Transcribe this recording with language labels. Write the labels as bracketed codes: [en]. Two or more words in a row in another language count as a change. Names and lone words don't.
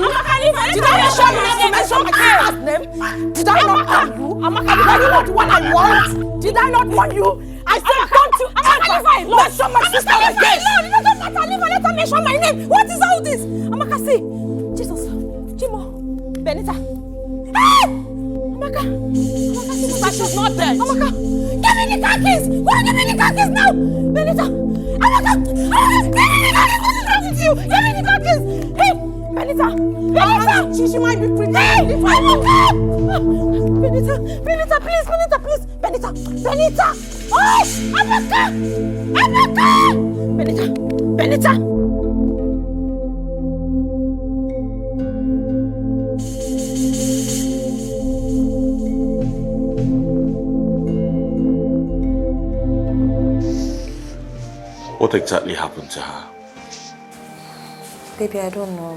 [en] Amaka, listen. Did I not tell you not to mention my sister's name? Did I not tell you? Amaka, did I not want I want? Did I not want you? I said don't you ever mention my sister again. No, it doesn't matter. Leave her. Let her mention my name. What is all this? Amaka, see. Jesus. Jimo. Benita. Hey! Amaka. Amaka, sister, she's not there. Amaka. Give me the car keys. Give me the car keys now. Benita. Amaka. Give me the car keys. What is wrong with you? Give me the car keys. Hey. Benita. Benita. She might be pretty. Hey. Amaka. Benita, please. Benita. Oh, Amaka. Benita. What exactly happened to her? Baby, I don't know.